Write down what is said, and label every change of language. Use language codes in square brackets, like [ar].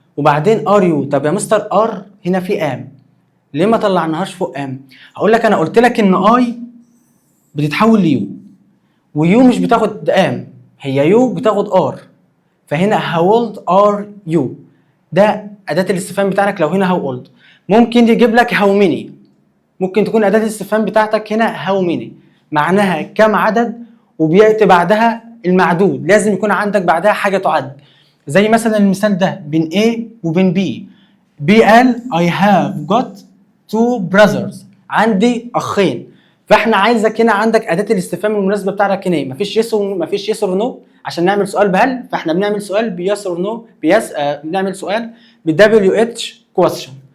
[ar] وبعدين are you، طب يا مستر are هنا في am، ليه ما طلعناهاش فوق am؟ هقول لك انا قلت لك ان I بتتحول ليو، ويو مش بتاخد am، هي يو بتاخد are، فهنا [en] how old are you. [ar] ده اداه الاستفهام بتاعك لو هنا هاو اولد. ممكن يجيب لك هاو ميني، ممكن تكون اداه الاستفهام بتاعتك هنا هاو ميني، معناها كم عدد، وبياتي بعدها المعدود لازم يكون عندك بعدها حاجه تعد. زي مثلا المثال ده بين A وبين B. [en] B [ar] قال [en] I have got two brothers، [ar] عندي اخين. فاحنا عايزك هنا عندك اداه الاستفهام المناسبه بتاعتك هنا، مفيش يس اور نو عشان نعمل سؤال بهل، فاحنا بنعمل سؤال بيس اور نو بنعمل سؤال بدبليو اتش كويستشن.